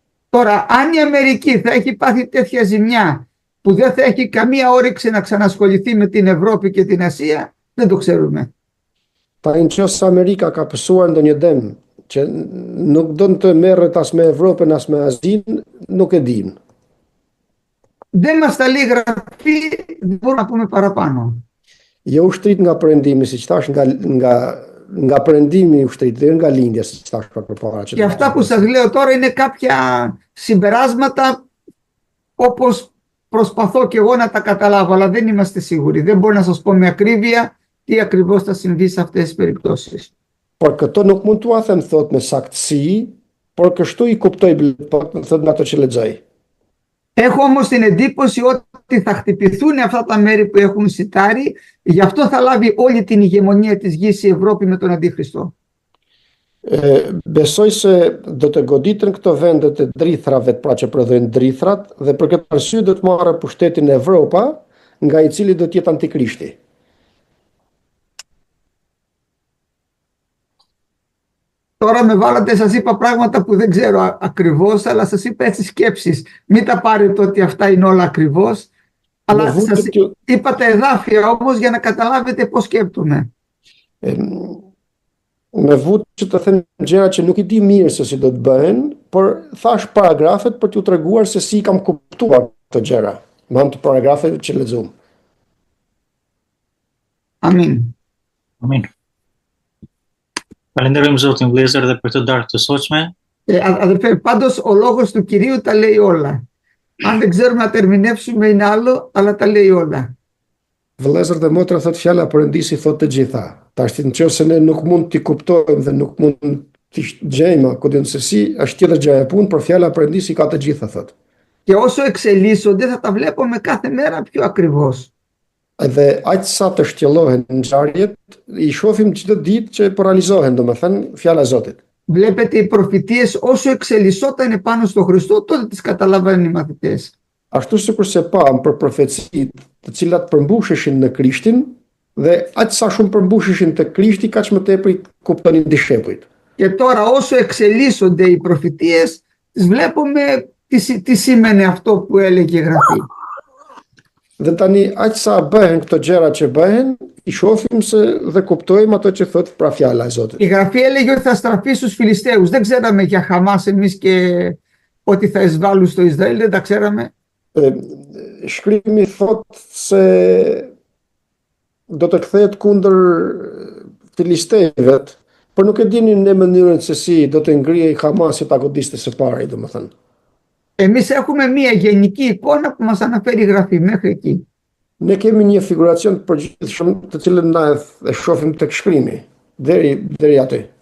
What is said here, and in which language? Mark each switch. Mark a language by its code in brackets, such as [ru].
[el] Τώρα, αν η Αμερική θα έχει πάθει τέτοια ζημιά που δεν θα έχει καμία όρεξη να ξανασχοληθεί με την Ευρώπη και την Ασία, δεν το ξέρουμε. [sq] Pa në qësë Amerika ka pësuar ndonjë dëm që nuk do të merret as me Evropën as me Azinë, nuk e dim. [el] Δεν μας τα λέει η Γραφή, δεν μπορούμε να πούμε παραπάνω. [sq] Jo ushtrit nga perëndimi, siç thash, nga perëndimi i ushtrit dhe nga lindja, siç thash përpara. [el] Και αυτά που σας λέω τώρα είναι κάποια συμπεράσματα όπως προσπαθώ και εγώ να τα καταλάβω, αλλά δεν είμαστε σίγουροι. Δεν μπορώ να σας πω με ακρίβεια τι ακριβώς θα συμβεί σε αυτές τις περιπτώσεις. [sq] Por këto nuk mund t'ua them thot me saktësi, por kështu i kuptoj thot nga ato që lexoj. [el] Έχω όμως την εντύπωση ότι θα χτυπηθούν αυτά τα μέρη που έχουν σιτάρι, γι' αυτό θα λάβει όλη την ηγεμονία της γης η Ευρώπη με τον Αντίχριστο. [sq] Besoj se do të goditen këto vendet e drithrave, pra që prodhojnë drithrat, dhe për këtë arsye do të marrë pushtetin Evropa, nga i cili do të jetë Antikrishti. [el] Τώρα με βάλατε, σας είπα πράγματα που δεν ξέρω ακριβώς, αλλά σας είπα έτσι σκέψεις. Μην τα πάρετε ότι αυτά είναι όλα ακριβώς, αλλά σας είπα τα εδάφια όμως για να καταλάβετε πώς σκέπτομαι. [sq] Me vut që të them gjëra që nuk i di mirë se si do të bëhen, por thash paragrafet për t'ju treguar se si kam kuptuar këto gjëra, me anë të paragrafeve që lexuam. Amin. Amin. Falenderojmë Zotin vëllezër dhe për të darkë të sotshme. [el] Αδερφέ, πάντως ο λόγος του Κυρίου τα λέει όλα. Αν δεν ξέρουμε να τα ερμηνεύσουμε είναι άλλο, αλλά τα λέει όλα. [sq] Vëllezër dhe motra, thot fjala e Perëndisi thot të gjitha. Tash nëse ne nuk mund t'i kuptojmë dhe nuk mund t'i gjejmë kujtën se si, është tjetër gjë e punë, por fjala e Perëndisi ka të gjitha thot. [el] Και όσο εξελίσσονται θα τα βλέπουμε κάθε μέρα πιο ακριβώς. [sq] Edhe aq sa të shtjellohen ngjarjet, i shohim çdo ditë që po realizohen, domethënë fjala e Zotit. [el] Βλέπετε οι προφητείες όσο εξελισσόταν πάνω στο Χριστό, τότε τις καταλαβαίνουν οι μαθητές. [sq] Ashtu sikurse pam për profecitë të cilat përmbusheshin në Krishtin dhe aq sa shumë përmbusheshin te Krishti, kaq më tepër kuptonin dishepujt. [el] Και τώρα όσο εξελίσσονται οι προφητείες, τις βλέπουμε τι σήμαινε αυτό που έλεγε η Γραφή. [sq] Dhe tani aq sa bëhen këto gjëra që bëhen, i shohim se dhe kuptojmë ato që thot pra fjala e Zotit. [el] Η Γραφή έλεγε ότι θα στραφεί στους Φιλιστέους. Δεν ξέραμε για Χαμάς εμείς και ότι θα εισβάλλουν στο Ισραήλ, δεν τα ξέραμε. [sq] Shkrimi thot se do të kthehet kundër filistejve, por nuk e dinin në mënyrën se si do të ngrihej Hamasi ta godiste së pari, domethënë. [el] Εμείς έχουμε μία γενική εικόνα που μας αναφέρει η Γραφή μέχρι εκεί. [sq] Ne kemi një figuracion të përgjithshëm të cilën na e shohim tek shkrimi deri aty.